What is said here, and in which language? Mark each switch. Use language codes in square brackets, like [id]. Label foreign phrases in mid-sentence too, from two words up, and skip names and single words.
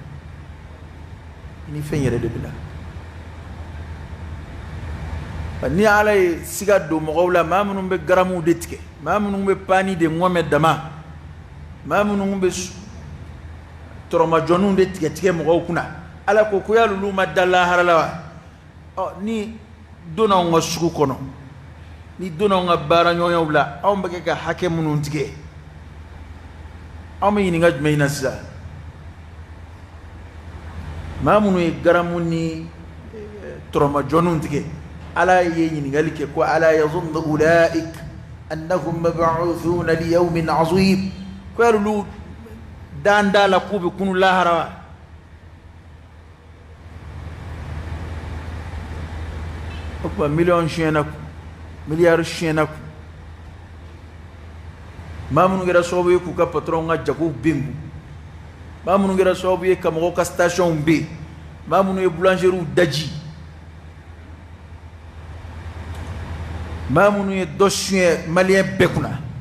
[bm] ni fɛn yɛrɛ de bɛ na ni ala ye siga don mɔgɔw la maa minnu bɛ garamuw de tigɛ maa minnu bɛ paani de ŋɔmɛ dama maa minnu bɛ tɔrɔmajɔniw de tigɛ mɔgɔw kunna ala ko ko y'alolu ma da lahara la wa ni donna anw ka sugu kɔnɔ ni donna anw ka baara ɲɔgɔnyaw la anw bɛ kɛ ka hakɛ minnu tigɛ anw bɛ ɲininka jumɛn na sisan maa minnu ye garamu ni tɔrɔmajɔniw tigɛ ala ye ɲininkali kɛ ko ala [ar] يظن أولئك أنهم مبعوثون ليوم عظيم [bm] ko y'alolu dan da la k'u bɛ kunu lahara wa o tuma 1 miliyɔn suɲɛna kun miliyari suɲɛna kun maa minnu kɛra sababu ye k'u ka patɔrɔnw ka jagow bengu maa minnu kɛra sababu ye ka mɔgɔw ka stasiyɔnw ben maa minnu ye boulangeries daji maa minnu ye dɔ suɲɛ maliyɛn bɛɛ kunna